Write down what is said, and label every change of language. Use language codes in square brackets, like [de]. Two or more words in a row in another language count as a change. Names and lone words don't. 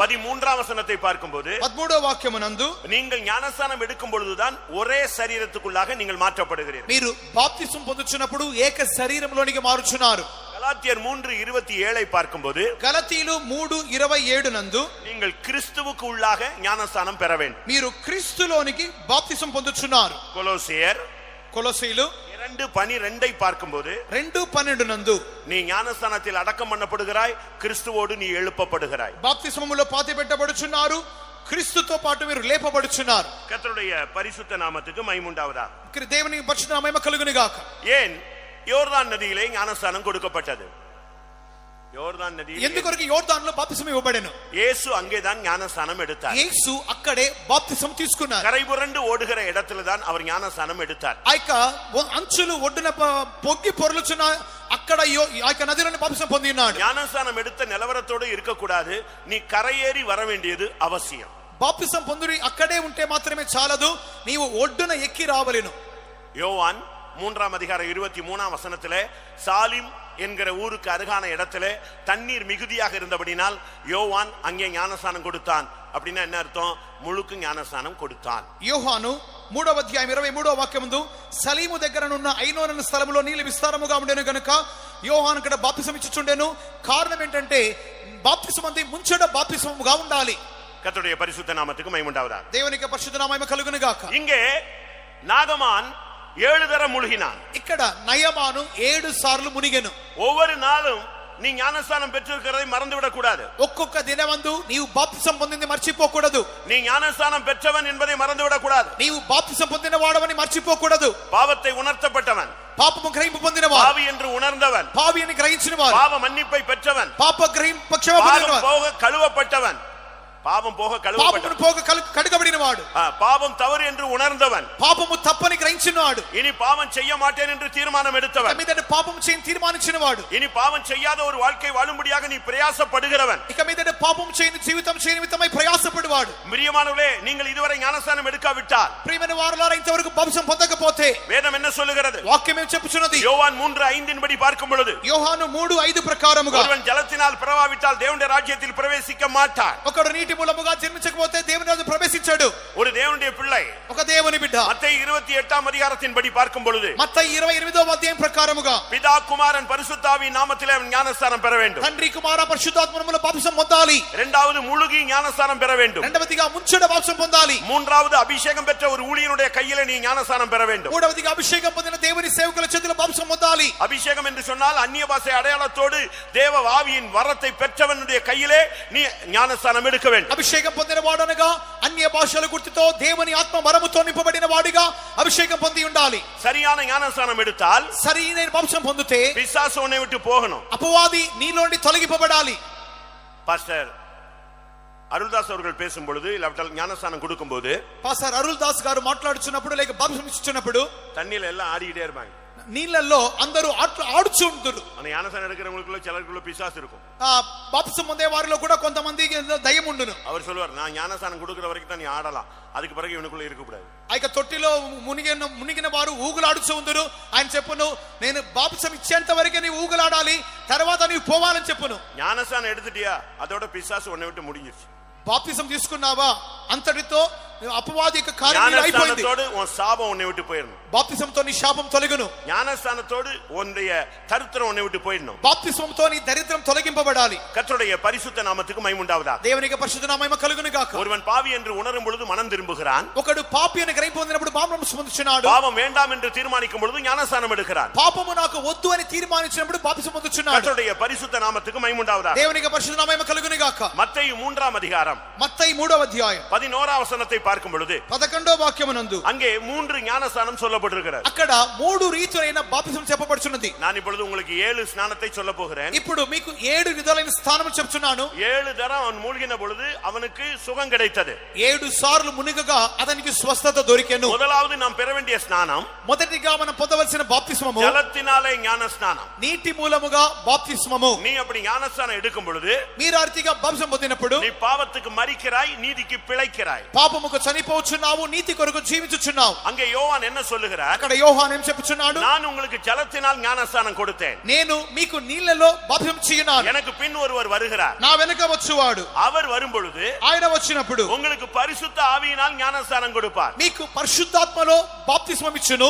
[ta] 13వ వచనத்தை பார்க்கும்போது [te] 13వ వాక్యమునందు [ta] நீங்கள் ஞானஸ்நானம் எடுக்கும் பொழுதுதான் ஒரே శరీరத்துக்குள்ளாக நீங்கள் மாற்றப்படுகிறீர்கள். [te] మీరు బాప్తిసం పొందుచున్నప్పుడు ఏక శరీరంలోనికి మారుచున్నారు. [ta] கலாத்தியர் 3:27 பார்க்கும்போது [te] గలతీయులు 3:27 నందు [ta] நீங்கள் கிறிஸ்துவுக்கு உள்ளாக ஞானஸ்நானம் பெற வேண்டும். [te] మీరు క్రీస్తులోనికి బాప్తిసం పొందుచున్నారు. కొలొసీయులు [ta] 2:12 பார்க்கும்போது [te] 2:12 నందు [ta] நீ ஞானஸ்நானத்தில் அடக்கம் பண்ணப்படுகிறாய், கிறிஸ்துவோடு நீ எழுப்பப்படுகிறாய். [te] బాప్తిసములో పాతి పెట్టబడుచున్నారు, క్రీస్తుతో పాటు మీరు లేపబడుచున్నారు. [ta] கர்த்தருடைய பரிசுத்த நாமத்துக்கு மகிமை உண்டாவதாக. [te] దేవుని పరిశుద్ధ నామం మహిమ కలుగును గాక. [ta] ஏன் யோர்தான் நதியிலே ஞானஸ்நானம் கொடுக்கப்பட்டது? யோர்தான் நதியில் [te] ఎందుకొరకు యోర్దానులో బాప్తిసం ఇవ్వబడెను? [ta] இயேசு அங்கேதான் ஞானஸ்நானம் எடுத்தார். [te] యేసు అక్కడే బాప్తిసం తీసుకున్నారు. [ta] கரை புரண்டு ஓடுகிற இடத்துல தான் அவர் ஞானஸ்நானம் எடுத்தார். [te] ఆ యొక్క అంచులు ఒడ్డున పొగ్గి పొర్లుచున్న అక్కడ ఆ యొక్క నదిలోని బాప్తిసం పొంది ఉన్నాడు. [ta] ஞானஸ்நானம் எடுத்த நிலவரத்தோடு இருக்க கூடாது, நீ கரையேறி வர வேண்டியது அவசியம். [te] బాప్తిసం పొంది అక్కడే ఉంటే మాత్రమే చాలదు, నీవు ఒడ్డున ఎక్కి రావలెను. [ta] யோவான் [te] 3వ అధ్యాయం [ta] 23వ వచనத்திலே சாலிம் என்கிற ஊருக்கு அருகான இடத்திலே தண்ணீர் மிகுதியாக இருந்தபடினால் யோவான் அங்கே ஞானஸ்நானம் கொடுத்தான். அப்படின்னா என்ன அர்த்தம்? முழுக்கு ஞானஸ்நானம் கொடுத்தான். [te] యోహాను 3వ అధ్యాయం 23వ వాక్యమందు సలీము దగ్గరనున్న ఐనోను స్థలములో నీళ్లు విస్తారముగా ఉండెను గనుక యోహాను ఇక్కడ బాప్తిసం ఇచ్చుచుండెను. కారణం ఏంటంటే బాప్తిసం అంది ముంచెడ బాప్తిసముగా ఉండాలి. [ta] கர்த்தருடைய பரிசுத்த நாமத்துக்கு மகிமை உண்டாவதாக. [te] దేవునికి పరిశుద్ధ నామము కలుగును గాక. [ta] இங்கே நாகமான் 7 தரம் முழுகினான். [te] ఇక్కడ నయమాను 7 సార్లు మునిగెను. [ta] ஒவ்வொரு நாளும் நீ ஞானஸ்நானம் பெற்றிருக்கிறதை மறந்து விடக் கூடாது. [te] ఒక్కొక్క దినమందు నీవు బాప్తిసం పొందింది మర్చిపోకూడదు. [ta] நீ ஞானஸ்நானம் பெற்றவன் என்பதை மறந்து விடக் கூடாது. [te] నీవు బాప్తిసం పొందిన వాడవని మర్చిపోకూడదు. [ta] பாவத்தை உணர்த்தப்பட்டவன், [te] పాపము గ్రహింపు పొందినవాడు, [ta] பாவி என்று உணர்ந்தவன், [te] పావి అని గ్రహించినవాడు, [ta] பாவ மன்னிப்பை பெற்றவன், [te] పాప గ్రహింపు క్షమ పొందినవాడు, [ta] போக கழுவப்பட்டவன், பாவம் போக [te] పాపమును పోగ కడుగబడినవాడు, [ta] பாவம் தவறு என்று உணர்ந்தவன், [te] పాపము తప్పని గ్రహించినవాడు, [ta] இனி பாவம் செய்ய மாட்டேன் என்று தீர்மானம் எடுத்தவன், [te] మీదట పాపము చేయని తీర్మానించినవాడు, [ta] இனி பாவம் செய்யாத ஒரு வாழ்க்கை வாழும்படியாக நீ பிரயாசப்படுகிறவன், [te] ఇక మీదట పాపము చేయని జీవితం చేయని నిమిత్తమై ప్రయాసపడువాడు. [ta] பிரியமானவர்களே, நீங்கள் இதுவரை ஞானஸ்நானம் எடுக்காவிட்டால், [te] ప్రియమైన వారలారా, ఇంతవరకు బాప్తిసం పొందకపోతే [ta] வேதம் என்ன சொல்லுகிறது? [te] వాక్యం ఏం చెప్పుచున్నది? [ta] யோவான் 3:5 படி பார்க்கும் பொழுது [te] యోహాను 3:5 ప్రకారముగా [ta] ஒருவன் ஜலத்தினால் பிறவாவிட்டால் தேவனுடைய ராஜ்யத்தில் பிரவேசிக்க மாட்டான். [te] ఒకడు నీటి మూలముగా జన్మించకపోతే దేవుని రాజ్యం ప్రవేశించాడు. [ta] ஒரு தேவனுடைய பிள்ளை [te] ఒక దేవుని బిడ్డ [ta] மத்தேயு [te] 28వ అధ్యాయం [ta] படி பார்க்கும் பொழுது [te] మత్తయి 28వ అధ్యాయం ప్రకారముగా [ta] பிதா குமாரன் பரிசுத்தாவி நாமத்திலே ஞானஸ்நானம் பெற வேண்டும். [te] తండ్రి కుమార పరిశుద్ధాత్మములో బాప్తిసం పొందాలి. [ta] இரண்டாவது முழுகி ஞானஸ்நானம் பெற வேண்டும். [te] రెండవదిగా ముంచెడ బాప్తిసం పొందాలి. [ta] மூன்றாவது அபிஷேகம் பெற்ற ஒரு ஊழியனுடைய கையிலே நீ ஞானஸ்நானம் பெற வேண்டும். [te] మూడవదిగా అభిషేకం పొందిన దేవుని సేవకుల చేతిలో బాప్తిసం పొందాలి. [ta] அபிஷேகம் என்று சொன்னால் அந்நிய பாஷை அடையாளத்தோடு தேவ ஆவியின் வரத்தை பெற்றவனுடைய கையிலே நீ ஞானஸ்நானம் எடுக்க வேண்டும். [te] అభిషేకం పొందిన వాడనగా అన్య భాషల గుర్తుతో దేవుని ఆత్మ వరముతో నింపబడిన వాడిగా అభిషేకం పొంది ఉండాలి. [ta] சரியான ஞானஸ்நானம் எடுத்தால் [te] సరైన బాప్తిసం పొందితే [ta] பிசாசு உன்னை விட்டு போகணும். [te] అపవాది నీలోండి తొలగిపోబడాలి. [ta] பாஸ்டர் அருள்தாஸ் அவர்கள் பேசும் பொழுது இல்லாவிட்டால் ஞானஸ்நானம் கொடுக்கும் போது [te] పాస్టర్ అరుల్ దాస్ గారు మాట్లాడుచున్నప్పుడు లేక బాప్తిసం ఇచ్చుచున్నప్పుడు [ta] தண்ணியில எல்லாம் ஆடிக்கிட்டே இருப்பாங்க. [te] నీళ్ళల్లో అందరూ ఆడుచు ఉంటారు. [ta] ஆனா ஞானஸ்நானம் எடுக்கிறவங்களுக்குள்ள சிலருக்குள்ள பிசாசு இருக்கும். [te] బాప్తిసం పొందే వారిలో కూడా కొంతమందికి దయ్యం ఉండును. [ta] அவர் சொல்லுவார், நான் ஞானஸ்நானம் கொடுக்கிற வரைக்கும் தான் நீ ஆடலாம், அதுக்கு பிறகு இவனுக்குள்ள இருக்க கூடாது. [te] ఆ యొక్క తొట్టిలో మునిగిన వారు ఊగులాడుచు ఉందరు. ఆయన చెప్పును, నేను బాప్తిసం ఇచ్చేంత వరకే నీవు ఊగులాడాలి, తర్వాత నీవు పోవాలని చెప్పును. [ta] ஞானஸ்நானம் எடுத்துட்டியா, அதோட பிசாசு உன்னை விட்டு முடிஞ்சிருச்சு. [te] బాప్తిసం తీసుకున్నావా, అంతటితో అపవాది యొక్క కార్యం అయిపోయింది. [ta] ஞானஸ்நானத்தோடு உன் சாபம் உன்னை விட்டு போயிடணும். [te] బాప్తిసంతో నీ శాపం తొలగును. [ta] ஞானஸ்நானத்தோடு உன்னுடைய தரித்திரம் உன்னை விட்டு போயிடணும். [te] బాప్తిసంతో నీ దరిద్రం తొలగింపబడాలి. [ta] கர்த்தருடைய பரிசுத்த நாமத்துக்கு மகிமை உண்டாவதாக. [te] దేవునికి పరిశుద్ధ నామము కలుగును గాక. [ta] ஒருவன் பாவி என்று உணரும் பொழுது மனம் திரும்புகிறான். [te] ఒకడు పాపి అని గ్రహింపు పొందినప్పుడు పాపం పొందుచున్నాడు. [ta] பாவம் வேண்டாம் என்று தீர்மானிக்கும் பொழுது ஞானஸ்நானம் எடுக்கிறான். [te] పాపము నాకు వద్దు అని తీర్మానించినప్పుడు బాప్తిసం పొందుచున్నాడు. [ta] கர்த்தருடைய பரிசுத்த நாமத்துக்கு மகிமை உண்டாவதாக. [te] దేవునికి పరిశుద్ధ నామము కలుగును గాక. மத்தேயு 3వ అధ్యాయం మత్తయి 3వ అధ్యాయం [ta] 11వ వచనத்தை பார்க்கும் பொழுது [te] 11వ వాక్యమునందు [ta] அங்கே 3 ஞானஸ்நானம் சொல்லப்பட்டிருக்கிறது. [te] అక్కడ 3 రీతులైన బాప్తిసం చెప్పబడుచున్నది. [ta] நான் இப்பொழுது உங்களுக்கு 7 ஸ்நானத்தை சொல்ல போகிறேன். [te] ఇప్పుడు మీకు 7 విధాలైన స్థానములు చెప్తున్నాను. [ta] 7 தரம் அவன் மூழ்கின பொழுது அவனுக்கு சுகம் கிடைத்தது. [te] 7 సార్లు మునిగగా అతనికి స్వస్థత దొరికెను. [ta] முதலாவது நாம் பெற வேண்டிய ஸ்நானம், [te] మొదటిగా మనం పొందవలసిన బాప్తిస్మము [ta] ஜலத்தினாலே ஞானஸ்நானம். [te] నీటి మూలముగా బాప్తిస్మము. [ta] நீ அப்படி ஞானஸ்நானம் எடுக்கும் பொழுது [te] మీరు ఆర్తిగా బాప్తిసం పొందినప్పుడు [ta] நீ பாவத்துக்கு மரிக்கிறாய், நீதிக்கு பிழைக்கிறாய். [te] పాపముకు కొరకు చనిపోచున్నావు, నీతి కొరకు జీవించుచున్నావు. [ta] அங்கே யோவான் என்ன சொல்லுகிறார்? [te] అక్కడ యోహాను ఏం చెప్పుచున్నాడు? [ta] நான் உங்களுக்கு ஜலத்தினால் ஞானஸ்நானம் கொடுத்தேன், [te] నేను మీకు నీళ్లలో బాప్తిసం చేయనాను, [ta] எனக்கு பின் ஒருவர் வருகிறார், [te] నా వెనుక వచ్చువాడు. [ta] அவர் வரும்பொழுது [te] ఆయన వచ్చినప్పుడు [ta] உங்களுக்கு பரிசுத்த ஆவியினால் ஞானஸ்நானம் கொடுப்பார். [te] మీకు పరిశుద్ధాత్మలో బాప్తిస్మం ఇచ్చును.